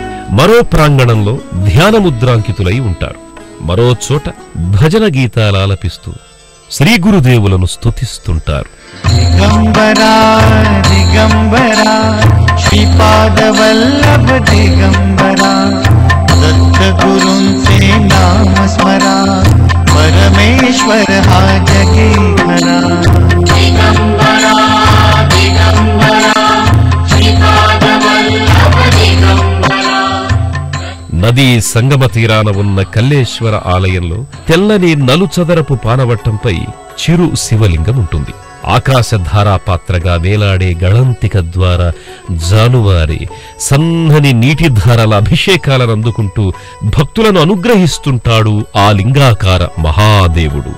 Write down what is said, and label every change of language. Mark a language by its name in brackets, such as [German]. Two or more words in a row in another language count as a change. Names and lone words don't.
[Telugu] మరో ప్రాంగణంలో ధ్యానముద్రాంకితులై ఉంటారు. మరో చోట భజన గీతాలాలపిస్తూ శ్రీ గురుదేవులను స్తుతిస్తుంటారు. [Marathi] दिगंबरा दिगंबरा श्रीपाद वल्लभ दिगंबरा दत्त गुरुंचे नाम स्मरा परमेश्वर हा जगी खरा. दिगंबरा दिगंबरा श्रीपाद वल्लभ दिगंबरा. [Telugu] నదీ సంగమ తీరాన ఉన్న కల్లేశ్వర ఆలయంలో తెల్లని నలుచదరపు పానవట్టంపై చిరు శివలింగం ఉంటుంది. ఆకాశధారాపాత్రగా వేలాడే గళంతిక ద్వారా జాలువారి సన్నని నీటిధారల అభిషేకాలను అందుకుంటూ భక్తులను అనుగ్రహిస్తుంటాడు ఆ లింగాకార మహాదేవుడు.